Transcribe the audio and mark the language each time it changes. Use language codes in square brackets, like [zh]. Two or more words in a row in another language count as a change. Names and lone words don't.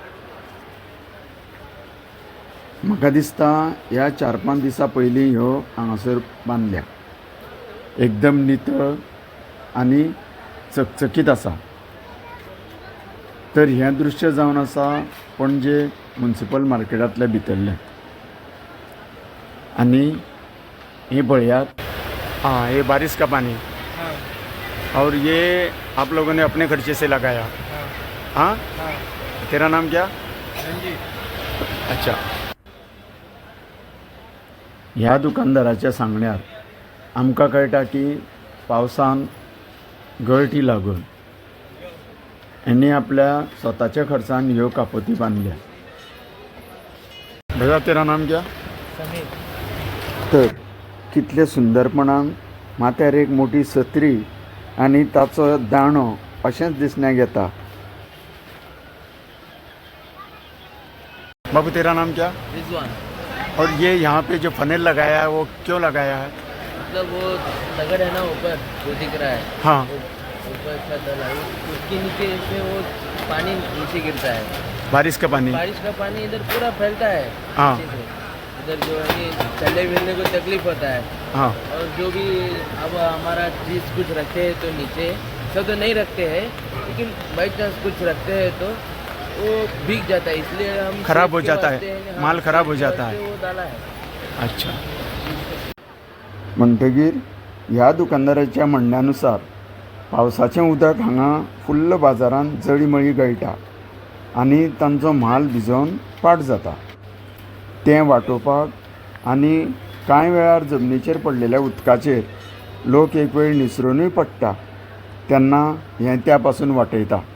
[kok] म्हाका दिसता ह्या 4-5 दिसां पयलीं ह्यो हांगासर बांदल्या. एकदम नितळ आनी चकचकीत आसा. तर हें दृश्य जावन आसा पणजे म्युनिसिपल मार्केटांतल्या भितरलें. आनी हे पळयात, [hi] ये बारिश का पानी. और ये आप लोगों ने अपने खर्चे से लगाया. हाँ, तेरा नाम क्या? अच्छा. [kok] ह्या दुकानदाराच्या सांगण्यार आमकां कळटा की पावसान गळटी लागून हेणी आपल्या स्वताच्या खर्चान ह्यो कापोती बांदल्या. [hi] भैया, तेरा नाम क्या? समीर. [kok] तर कितले सुंदरपणान माथ्यार एक मोठी सत्री आनी ताचो दाणो अशेंच दिसण्याक येता. [hi] बाबू, तेरा नाम क्या? रिजवान. और ये यहाँ पे जो फनेल लगाया है वो क्यों लगाया है? मतलब वो तगड़ है ना ऊपर जो दिख रहा है. हाँ. ऊपर छत डाला है, उसके नीचे से वो पानी नीचे गिरता है. बारिश का पानी. बारिश का पानी इधर पूरा फैलता है. हाँ. नीचे से. इधर जो है चलने फिरने को तकलीफ होता है. हाँ. और जो भी अब हमारा चीज़ कुछ रखते हैं तो नीचे सब तो नहीं रखते हैं, लेकिन [en] by chance [hi] कुछ रखते हैं तो वो भीग जाता है, इसलिए हम खराब हो सेफ्टी जाता वास्ते है, हाँ, माल खराब हो सेफ्टी जाता वास्ते है. वो डाला है. अच्छा. [kok] म्हणटगीर ह्या दुकानदाराच्या म्हणण्यानुसार पावसाचें उदक हांगा फुल्ल बाजारांत जळीमळी गळटा आनी तांचो म्हाल भिजोवन पाड जाता. तें वाटोवपाक आनी कांय वेळार जमनीचेर पडलेल्या उदकाचेर लोक एक वेळ निसरूनय पडटा तेन्ना हें त्या पासून वाटयता.